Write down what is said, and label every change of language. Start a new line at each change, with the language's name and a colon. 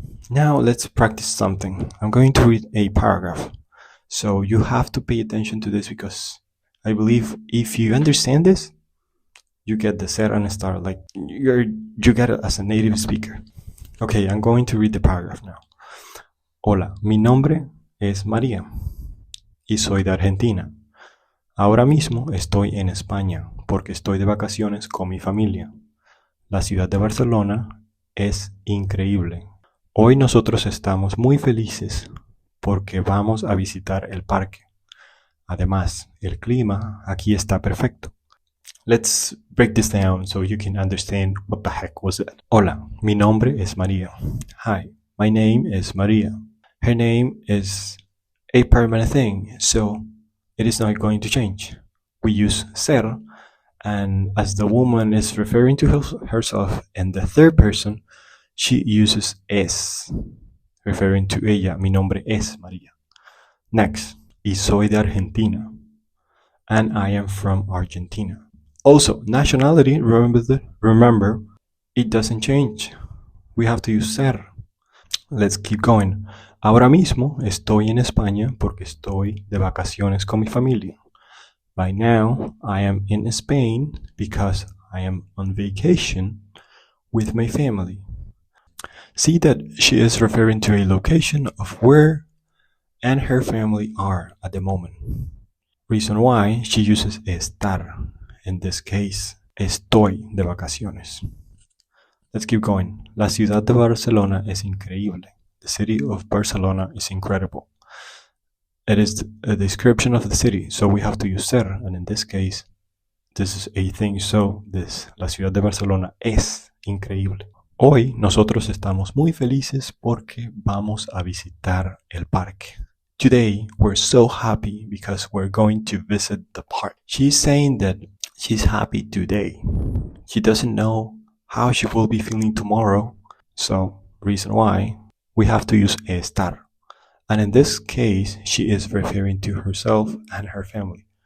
English: Now let's practice something. I'm going to read a paragraph. So you have to pay attention to this because I believe if you understand this, you get the ser and estar, like you get it as a native speaker. Okay, I'm going to read the paragraph now.
Spanish: Hola, mi nombre es María y soy de Argentina. Ahora mismo estoy en España porque estoy de vacaciones con mi familia. La ciudad de Barcelona es increíble. Hoy nosotros estamos muy felices porque vamos a visitar el parque. Además, el clima aquí está perfecto.
English: Let's break this down so you can understand what the heck was that.
Spanish: Hola, mi nombre es María.
English: Hi, my name is María. Her name is a permanent thing, so it is not going to change. We use ser, and as the woman is referring to herself in the third person, she uses es, referring to ella.
Spanish: Mi nombre es María.
English: Next,
Spanish: y soy de Argentina,
English: and I am from Argentina. Also, nationality, remember, it doesn't change. We have to use ser. Let's keep going.
Spanish: Ahora mismo estoy en España porque estoy de vacaciones con mi familia.
English: By now, I am in Spain because I am on vacation with my family. See that she is referring to a location of where and her family are at the moment. Reason why she uses estar. In this case,
Spanish: estoy de vacaciones.
English: Let's keep going.
Spanish: La ciudad de Barcelona es increíble.
English: The city of Barcelona is incredible. It is a description of the city, so we have to use ser, and in this case, this is a thing, so
Spanish: la ciudad de Barcelona es increíble. Hoy nosotros estamos muy felices porque vamos a visitar el parque.
English: Today, we're so happy because we're going to visit the park. She's saying that she's happy today. She doesn't know how she will be feeling tomorrow, so reason why we have to use estar. And in this case, she is referring to herself and her family.